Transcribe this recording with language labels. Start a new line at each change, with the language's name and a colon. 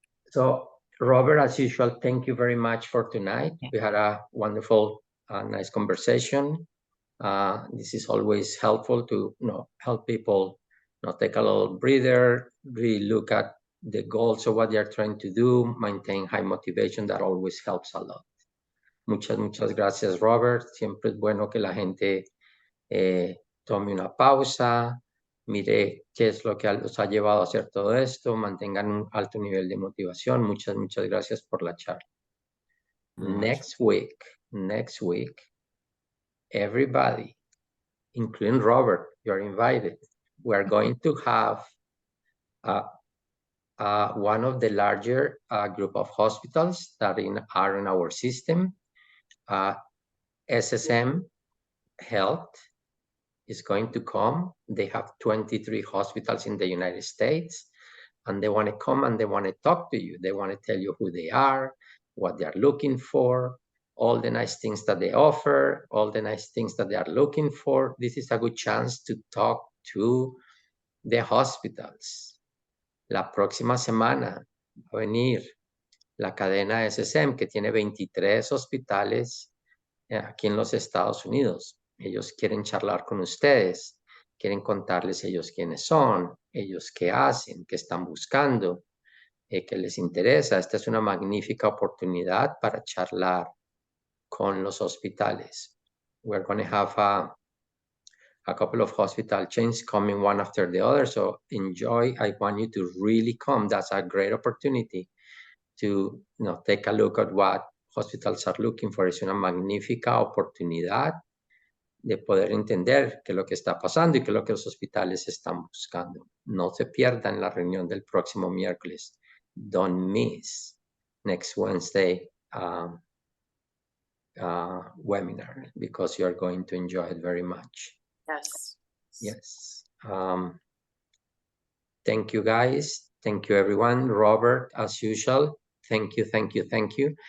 English: So, Robert, as usual, thank you very much for tonight. We had a wonderful, nice conversation. This is always helpful to help people take a little breather, really look at the goals of what they're trying to do, maintain high motivation. That always helps a lot.
Spanish: Muchas gracias, Robert. Siempre es bueno que la gente tome una pausa, Mire qué es lo que los ha llevado a hacer todo esto. Mantengan un alto nivel de motivación. Muchas gracias por la charla.
English: Very much. Next week, everybody, including Robert, you're invited. We're going to have one of the larger group of hospitals that are in our system. SSM Health is going to come. They have 23 hospitals in the United States, and they want to come and they want to talk to you. They want to tell you who they are, what they are looking for, all the nice things that they offer, all the nice things that they are looking for. This is a good chance to talk to the hospitals.
Spanish: La próxima semana va a venir la cadena SSM, que tiene 23 hospitales aquí en los Estados Unidos. Ellos quieren charlar con ustedes, quieren contarles ellos quiénes son, ellos qué hacen, qué están buscando, qué les interesa. Esta es una magnífica oportunidad para charlar con los hospitales.
English: We're going to have a couple of hospital chains coming one after the other, so enjoy. I want you to really come. That's a great opportunity to take a look at what hospitals are looking for.
Spanish: Es una magnífica oportunidad de poder entender qué es lo que está pasando y qué es lo que los hospitales están buscando. No se pierdan la reunión del próximo miércoles.
English: Don't miss next Wednesday webinar, because you're going to enjoy it very much. Yes. Yes. Thank you, guys. Thank you, everyone. Robert, as usual, thank you.